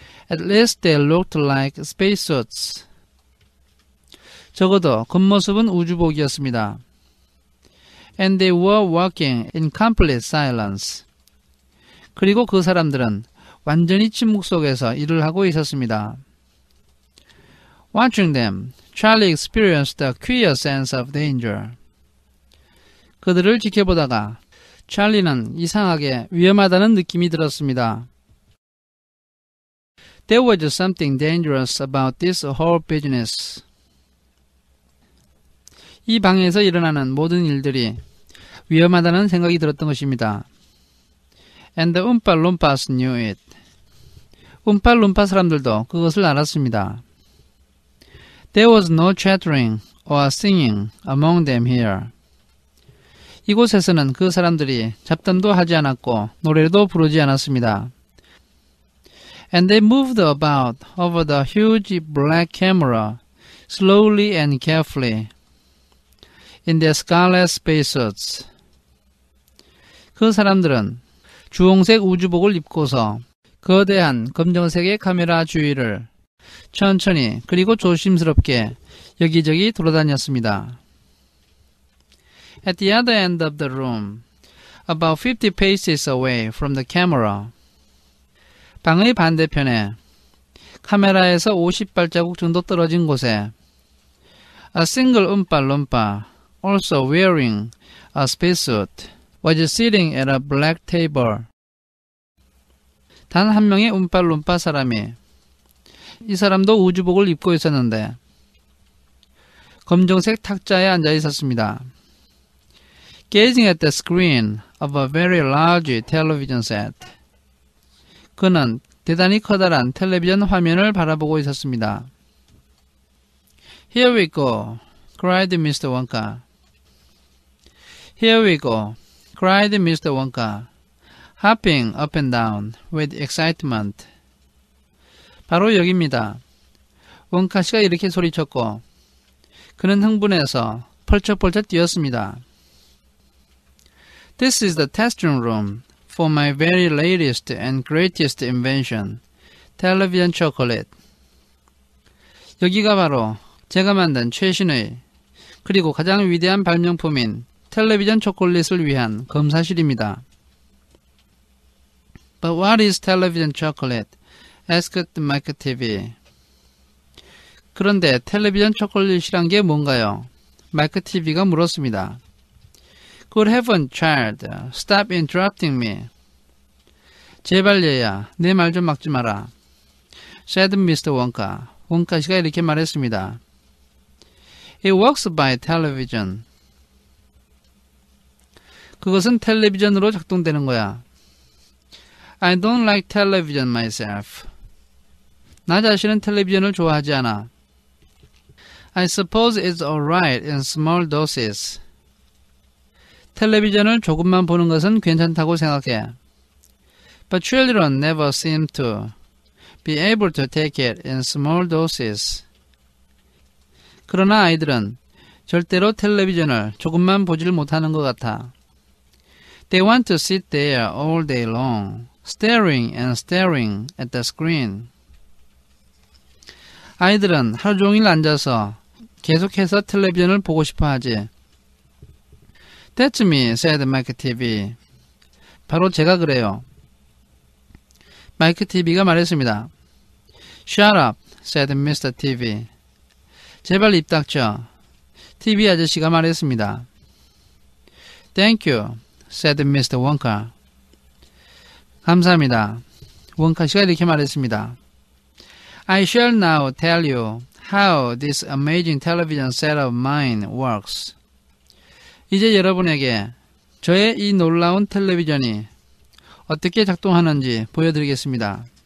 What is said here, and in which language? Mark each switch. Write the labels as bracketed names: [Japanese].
[English] At least they looked like spacesuits. [Korean] 적어도 겉모습은 우주복이었습니다. [English] And they were walking in complete silence. [Korean] 그리고 그 사람들은 완전히 침묵 속에서 일을 하고 있었습니다. [English] Watching them, Charlie experienced a queer sense of danger. [Korean] 그들을 지켜보다가 찰리는 이상하게 위험하다는 느낌이 들었습니다. [English] There was something dangerous about this whole business. [Korean] 이 방에서 일어나는 모든 일들이 위험하다는 생각이 들었던 것입니다. [English] And the Oompa Loompas knew it. [Korean] 움팔룸파 사람들도 그것을 알았습니다. [English] There was no chattering or singing among them here. [Korean] 이곳에서는 그 사람들이 잡담도 하지 않았고 노래도 부르지 않았습니다. [English] And they moved about over the huge black camera, slowly and carefully, in their scarlet spacesuits. [Korean] 그 사람들은 주홍색 우주복을 입고서 거대한 검정색의 카메라 주위를 천천히 그리고 조심스럽게 여기저기 돌아다녔습니다. [English] At the other end of the room, about 50 paces away from the camera, [Korean] 방의 반대편에 카메라에서 50발자국 정도 떨어진 곳에 [English] A single Oompa Loompa, also wearing a spacesuit, was sitting at a black table. [Korean] 단 한 명의 움팔룸파 사람이, 이 사람도 우주복을 입고 있었는데 검정색 탁자에 앉아 있었습니다. [English] Gazing at the screen of a very large television set. [Korean] 그는 대단히 커다란 텔레비전 화면을 바라보고 있었습니다. [English] Here we go, cried Mr. Wonka. Here we go, cried Mr. Wonka, hopping up and down with excitement. [Korean] 바로 여기입니다. 원카 씨가 이렇게 소리쳤고 그는 흥분해서 펄쩍펄쩍 뛰었습니다. [English] This is the testing room for my very latest and greatest invention, television chocolate. [Korean] 여기가 바로 제가 만든 최신의 그리고 가장 위대한 발명품인 텔레비전 초콜릿을 위한 검사실입니다. [English] But what is television chocolate? asked Mike TV. [Korean] 그런데 텔레비전 초콜릿이란 게 뭔가요? 마이크 TV가 물었습니다. [English] Good heaven, child, stop interrupting me. [Korean] 제발 얘야, 내 말 좀 막지 마라. [English] said Mr. Wonka. [Korean] 원카 씨가 이렇게 말했습니다. [English] It works by television. [Korean] 그것은 텔레비전으로 작동되는 거야. [English] I don't like television myself. [Korean] 나 자신은 텔레비전을 좋아하지 않아. [English] I suppose it's alright in small doses. [Korean] 텔레비전을 조금만 보는 것은 괜찮다고 생각해. [English] But children never seem to be able to take it in small doses. [Korean] 그러나 아이들은 절대로 텔레비전을 조금만 보질 못하는 것 같아. [English] They want to sit there all day long, staring and staring at the screen. [Korean] 아이들은 하루 종일 앉아서 계속해서 텔레비전을 보고 싶어 하지. [English] That's me, said Mike TV. [Korean] 바로 제가 그래요. 마이크 TV가 말했습니다. [English] Shut up, said Mr. TV. [Korean] 제발 입 닥쳐. TV 아저씨가 말했습니다. [English] Thank you, said Mr. Wonka. [Korean] 감사합니다. 원카 씨가 이렇게 말했습니다. [English] I shall now tell you how this amazing television set of mine works. [Korean] 이제 여러분에게 저의 이 놀라운 텔레비전이 어떻게 작동하는지 보여드리겠습니다.